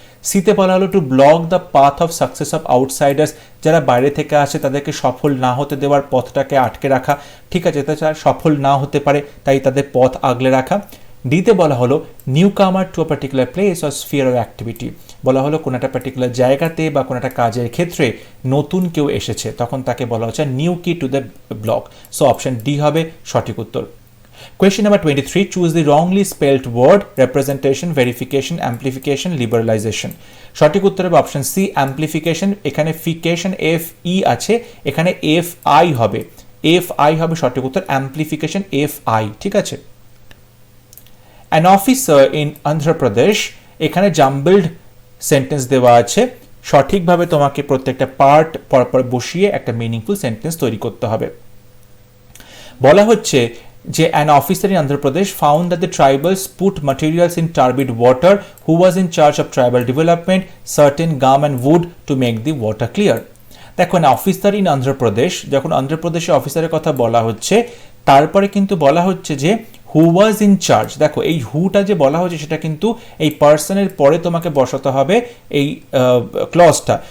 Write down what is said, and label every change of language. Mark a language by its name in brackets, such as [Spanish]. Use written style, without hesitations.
[Bangla] সিতে বলা হলো [English] to block the path of success of outsiders, [Bangla] যারা বাইরে থেকে আসে তাদেরকে সফল না হতে দেওয়ার পথটাকে আটকে রাখা, ঠিক আছে, তারা সফল না হতে পারে তাই তাদের পথ আগলে রাখা। ডিতে বলা হলো [English] newcomer to a particular place or sphere of activity, [Bangla] বলা হলো কোনো একটা পার্টিকুলার জায়গাতে বা কোনো একটা কাজের ক্ষেত্রে নতুন কেউ এসেছে, তখন তাকে বলা হচ্ছে নিউ কি to the block. So option D হবে সঠিক উত্তর। [English] Question number 23, choose the wrongly spelled word, representation, verification, amplification, liberalization. [Bangla] সঠিক উত্তর হবে অপশন সি amplification। এখানে ফিকেশন এফ ই আছে, এখানে এফ আই হবে, এফ আই হবে সঠিক উত্তর, amplification এফ আই, ঠিক আছে। [English] An officer in Andhra Pradesh, [Bangla] এখানে জাম্বলড সেন্টেন্স দেওয়া আছে, সঠিকভাবে তোমাকে প্রত্যেকটা পার্ট পরপর বসিয়ে একটা মিনিংফুল সেন্টেন্স তৈরি করতে হবে। বলা হচ্ছে যে [English] an officer in Andhra Pradesh found that the tribals put materials in turbid water who was in charge of tribal development, certain gum and wood to make the water clear. [Bangla] দেখো [English] an officer in Andhra Pradesh, [Bangla] যখন অন্ধ্রপ্রদেশে অফিসারের কথা বলা হচ্ছে, তারপরে কিন্তু বলা হচ্ছে যে [English] Who was in charge. [Bangla] দেখো এই হুটা যে বলা হচ্ছে সেটা কিন্তু এই পার্সনের পরে তোমাকে বসাতে হবে এই ক্লজটা।